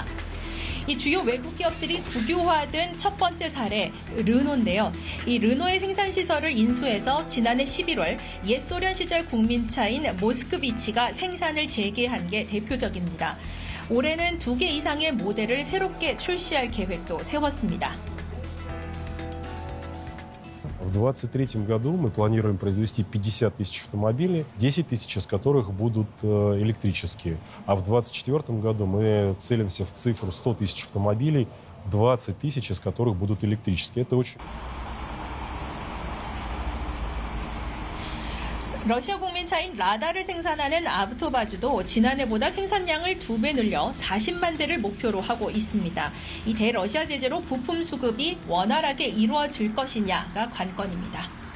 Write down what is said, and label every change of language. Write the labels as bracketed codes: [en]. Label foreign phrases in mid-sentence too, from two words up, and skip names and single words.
[ko] 이 주요 외국 기업들이 국유화된 첫 번째 사례 르노인데요. 이 르노의 생산 시설을 인수해서 지난해 11월 옛 소련 시절 국민차인 모스크비치가 생산을 재개한 게 대표적입니다. 올해는 2개 이상의 모델을 새롭게 출시할 계획도 세웠습니다. [ru] В 2023 году мы планируем произвести 50 тысяч автомобилей, 10 тысяч из которых будут электрические. А в 2024 году мы целимся в цифру 100 тысяч автомобилей, 20 тысяч из которых будут электрические. Это очень... [ko] 러시아 국민차인 라다를 생산하는 아브토바즈도 지난해보다 생산량을 2배 늘려 40만 대를 목표로 하고 있습니다. 이 대러시아 제재로 부품 수급이 원활하게 이루어질 것이냐가 관건입니다.